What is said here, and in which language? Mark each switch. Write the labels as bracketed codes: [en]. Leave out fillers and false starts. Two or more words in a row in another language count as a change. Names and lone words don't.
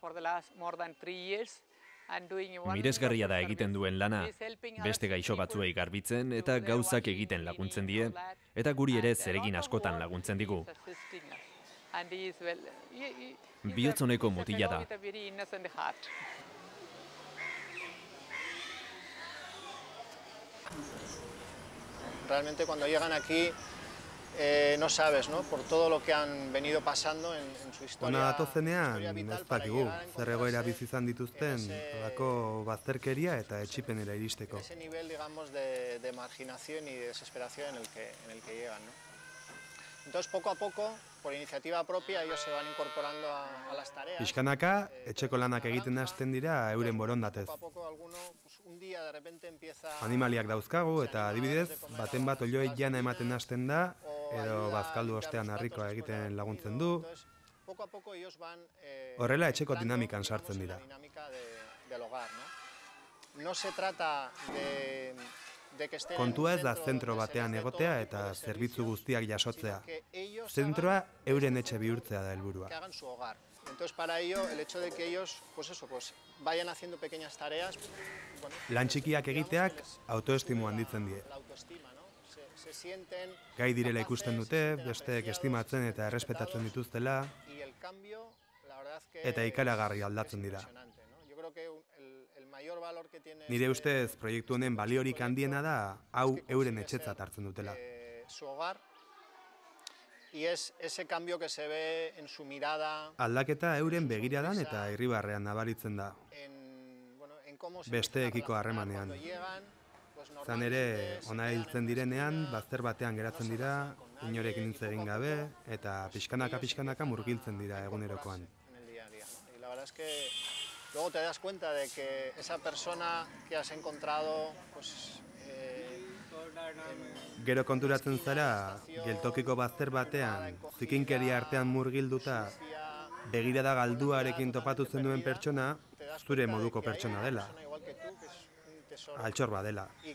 [eu] Miresgarria da egiten duen lana, beste gaixo batzuei garbitzen eta gauzak egiten laguntzen die, eta guri ere zeregin askotan laguntzen digu. Bihotzoneko mutila da. [es] Realmente cuando llegan aquí no sabes, ¿no? Por todo lo que han venido pasando en su historia. [eu] Ona datozenean, ez dakigu, zer egoera bizi izan dituzten, halako bazterkeria eta etsipenera iristeko. [es] Ese nivel, digamos, de marginación y de desesperación en el que llegan, ¿no? Entonces, poco a poco, por iniciativa propia, ellos se van incorporando a las tareas. [eu] Pixkanaka, etxeko lanak egiten hasten dira euren borondatez. Animaliak dauzkagu eta adibidez, baten bat olioei jana ematen hasten da, edo bazkaldu ostean harrikoa egiten laguntzen du. Horrela etxeko dinamikan sartzen dira. Kontua ez da zentro batean egotea eta zerbitzu guztiak jasotzea. Zentroa euren etxe bihurtzea da helburua. [es] Entonces, para ello, el hecho de que ellos, vayan haciendo pequeñas tareas... [eu] Lan txikiak egiteak autoestimu handitzen die. Gai direla ikusten dute, besteek estimatzen eta errespetatzen dituztela, eta ikaragarri aldatzen dira. Nire ustez, proiektu honen baliorik handiena da, hau euren etxetzat hartzen dutela. [es] Y es ese cambio que se ve en su mirada. [eu] Aldaketa euren begiradan eta irribarrean nabaritzen da. Besteekiko harremanean. Zan ere, ona hiltzen direnean, bazter batean geratzen dira, inorekin hitz egin gabe, eta pixkanaka murgiltzen dira egunerokoan. [es] Y la verdad es que luego te das cuenta de que esa persona que has encontrado, [eu] Gero konturatzen zara, geltokiko bazter batean, zikinkeria artean murgilduta, begirada galduarekin topatu zenuen pertsona, zure moduko pertsona dela. Altxor badela.